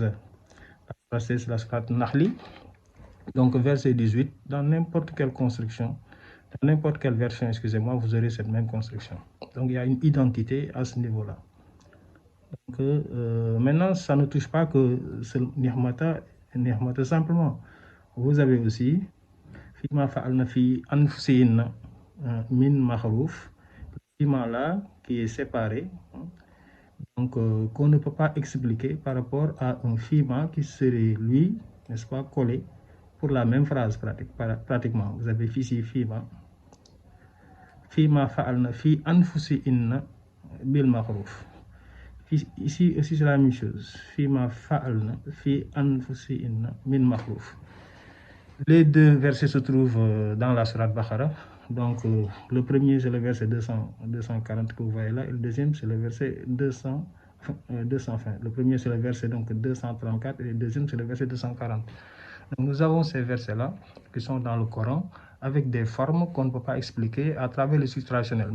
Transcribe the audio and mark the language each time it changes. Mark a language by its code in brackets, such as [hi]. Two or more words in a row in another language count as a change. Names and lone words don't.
[fr] La sourate 16, c'est la sourate Nahli. Donc, verset 18, dans n'importe quelle construction, dans n'importe quelle version, excusez-moi, vous aurez cette même construction. Donc, il y a une identité à ce niveau-là. Donc, maintenant, ça ne touche pas que ce nihmata simplement. Vous avez aussi [ar] فيما فعلن في أنفسهن من معروف, [fr] fima là qui est séparé, donc qu'on ne peut pas expliquer par rapport à un fima qui serait lui, n'est-ce pas, collé pour la même phrase pratiquement. [ar] Vous avez ici فيما فعلن في أنفسهن بالمعروف. [fr] Ici aussi c'est la même chose. [ar] فيما فعلن في أنفسهن من معروف. [fr] Les deux versets se trouvent dans la sourate Baqara. Donc, le premier, c'est le verset 240 que vous voyez là, et le deuxième, c'est le verset 220. Le premier, c'est le verset donc 234, et le deuxième, c'est le verset 240. Donc, nous avons ces versets-là qui sont dans le Coran avec des formes qu'on ne peut pas expliquer à travers les sources traditionnelles.